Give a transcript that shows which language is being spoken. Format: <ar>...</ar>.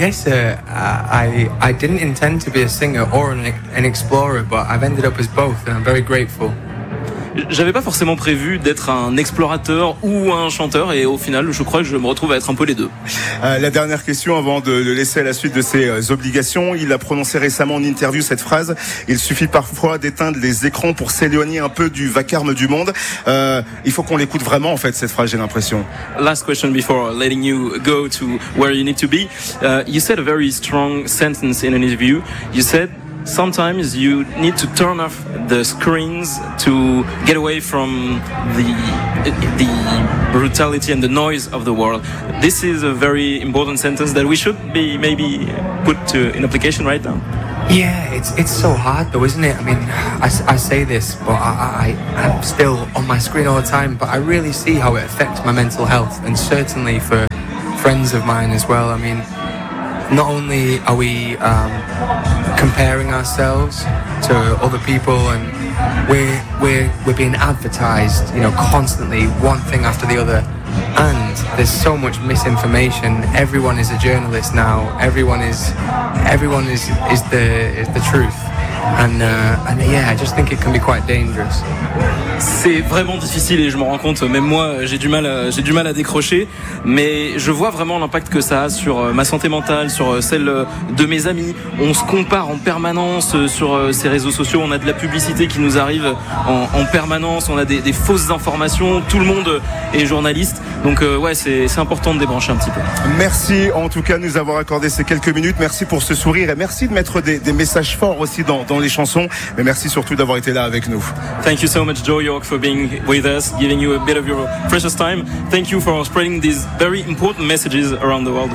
<en>I guess I didn't intend to be a singer or an explorer, but I've ended up as both, and I'm very grateful.</en> <fr>J'avais pas forcément prévu d'être un explorateur ou un chanteur, et au final, je crois que je me retrouve à être un peu les deux. La dernière question avant de le laisser à la suite de ses obligations. Il a prononcé récemment en interview cette phrase: il suffit parfois d'éteindre les écrans pour s'éloigner un peu du vacarme du monde. Il faut qu'on l'écoute vraiment, en fait, cette phrase, j'ai l'impression.</fr> <en>Last question before letting you go to where you need to be. You said a very strong sentence in an interview. You said, sometimes you need to turn off the screens to get away from the brutality and the noise of the world. This is a very important sentence that we should be maybe put to in application right now. Yeah, it's so hard though, isn't it? I mean, I say this, but I'm still on my screen all the time, but I really see how it affects my mental health, and certainly for friends of mine as well. I mean, not only are we comparing ourselves to other people, and we're being advertised, you know, constantly, one thing after the other, and there's so much misinformation. Everyone is a journalist now. Everyone is the truth. And I just think it can be quite dangerous.</en> <fr>C'est vraiment difficile, et je m'en rends compte, même moi j'ai du mal à décrocher, mais je vois vraiment l'impact que ça a sur ma santé mentale, sur celle de mes amis. On se compare en permanence sur ces réseaux sociaux, on a de la publicité qui nous arrive en permanence, on a des fausses informations, tout le monde est journaliste. Donc ouais, c'est important de débrancher un petit peu. Merci en tout cas de nous avoir accordé ces quelques minutes, merci pour ce sourire, et merci de mettre des messages forts aussi dans les chansons, mais merci surtout d'avoir été là avec nous.</fr> <en>Thank you so much, Joe York, for being with us, giving you a bit of your precious time. Thank you for spreading these very important messages around the world.</en>